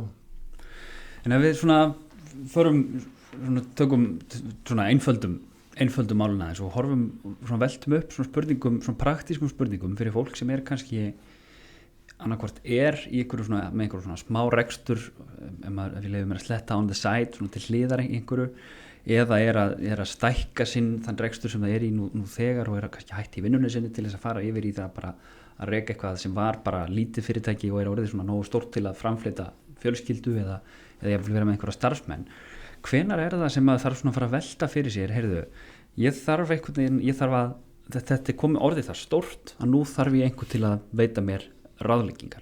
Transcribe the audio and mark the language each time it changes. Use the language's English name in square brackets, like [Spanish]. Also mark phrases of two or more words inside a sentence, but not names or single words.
[Icelandic] En ef við tökum svona einföldum máluna þess og horfum svona veltum upp svona spurningum, svona praktískum spurningum fyrir fólk sem er kannski annarkvort með einhverju svona smá rekstur ef við leyfum að sletta [English] on the side [Icelandic] svona til hliðar einhverju eða er að stækka sinn þann rekstur sem það er í nú þegar og er að kannski hætti í vinnunni sinni til þess að fara yfir í það bara að reka eitthvað sem var bara lítið fyrirtæki og er orðið svona nógu stórt til að framfleyta fjölskyldu eða ég vil vera með einhverja starfsmenn. Hvenær er það sem að þarf svona að fara að velta fyrir sér, heyrðu, þetta er komið orðið það stórt að nú þarf ég einhver til að veita mér ráðleggingar.